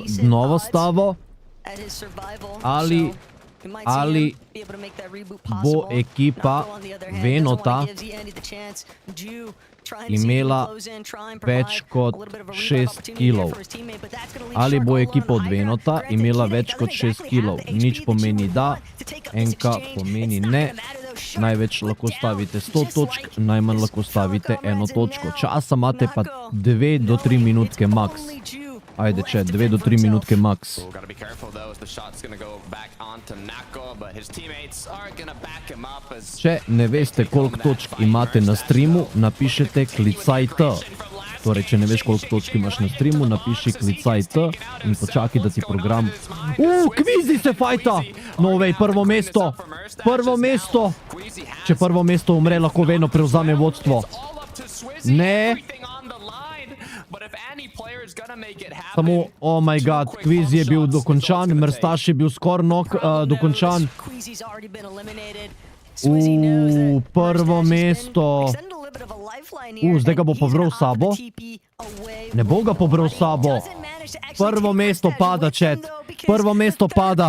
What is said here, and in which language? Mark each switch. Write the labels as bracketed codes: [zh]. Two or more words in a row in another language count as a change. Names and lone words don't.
[en] decent [sl] novo [en] odds [sl] stavo. [en] at his survival, [sl] Ali- [en] so we might see [sl] ali [en] him be able to make that reboot [sl] bo [en] possible. [sl] ekipa [en] Nako, on the other hand, doesn't [sl] Venota [en] wanna give Andy the chance. Ju trying to see if he can [sl] imela [en] close in, try and [sl] več [en] provide [sl] kot [en] a little bit of a rebound [sl] 6 [en] opportunity there [sl] kilov. [en] for his teammate, but that's gonna leave [sl] Ali [en] Shark [sl] bo [en] all [sl] ekipa [en] alone [sl] od [en] on Igra. [sl] Venota [en] Granted, [sl] imela [en] Akira [sl] več kot [en] doesn't [sl] 6 [en] exactly [sl] kilov. [en] have the [sl] Nič [en] HP that [sl] pomeni [en] you [sl] da, [en] want to take up this [sl] enka [en] exchange. [sl] pomeni [en] It's not [sl] ne. [en] gonna matter though. Shark [sl] Največ [en] put [sl] lahko [en] down [sl] stavite 100 [en] just [sl] točk, [en] like [sl] najmanj [en] his [sl] lahko [en] fellow [sl] stavite [en] comrades, [sl] 1 [en] and [sl] točko. [en] now [sl] Časa imate pa [en] Nako, [sl] 2 do 3 minutke it's max. [en] only Ju [sl] Ajde, chat, 2 do 3 minutke max. [en] Gotta be careful though, as the shot's gonna go back onto Nako, but his teammates are gonna back him up as... [sl] Če ne veste, koliko točk imate na streamu, napišete klicaj T. Torej, če ne veš, koliko točk imaš na streamu, napiši klicaj T in počakaj, da ti program... Kvizi se fajta! [en] No way, [sl] prvo mesto! Prvo mesto! Če prvo mesto umre, lahko Veno prevzame vodstvo. Ne! Samo, [en] oh my god, [sl] kviz je bil dokončan, Mrstaš je bil skoraj dokončan. Prvo mesto. Zdaj ga bo pobral sabo. Ne bo ga pobral sabo. Prvo mesto pada, chat. Prvo mesto pada.